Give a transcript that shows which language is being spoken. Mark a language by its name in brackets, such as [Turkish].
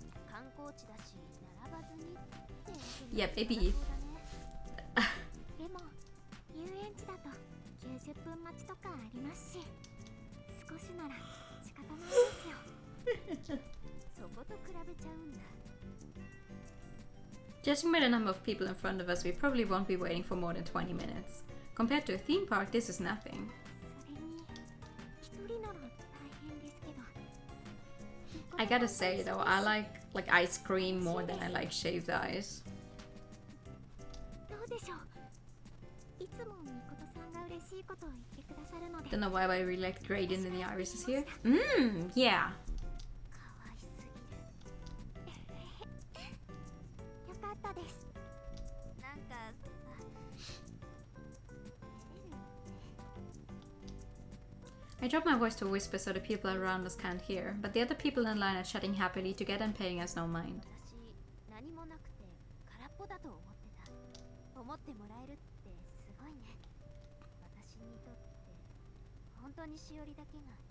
[Japanese] 観光地だし、並ばずにって。 [English] Yeah, baby. [Japanese] でも、遊園地だと90分待ちとかありますし、少しなら仕方ないですよ。そこと比べちゃうんだ。 [English] Judging by the number of people in front of us, we probably won't be waiting for more than 20 minutes. Compared to a theme park, this is nothing. [Japanese] それに一人なら大変ですけど。 [English] I gotta say though, I like ice cream more than I like shaved ice. [Japanese] どうでしょう。いつもみことさんが嬉しいことを言ってくださるので。 [English] Don't know why I really like the gradient in the irises here. Yeah. [Japanese] 可愛すぎる。よかったです。なんかさ。 [English] I dropped my voice to a whisper so the people around us can't hear, but the other people in line are chatting happily together and paying us no mind. [Japanese] 私何もなくて空っぽだと思ってた。思ってもらえるってすごいね。私にとって本当にしおりだけが。